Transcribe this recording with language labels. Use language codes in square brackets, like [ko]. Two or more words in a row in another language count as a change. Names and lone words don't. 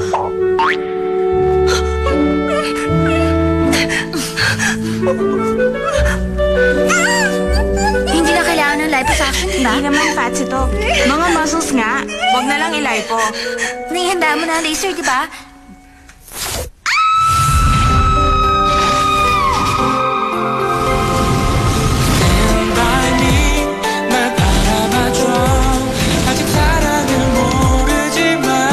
[tl] Hindi na kailangan ng liposuction, di ba? Hindi naman fats ito. Mga muscles nga. Huwag na lang ilipo. Naihanda mo na ang laser, di ba? [ko] 날 바라봐줘 아직 사랑을 모르지만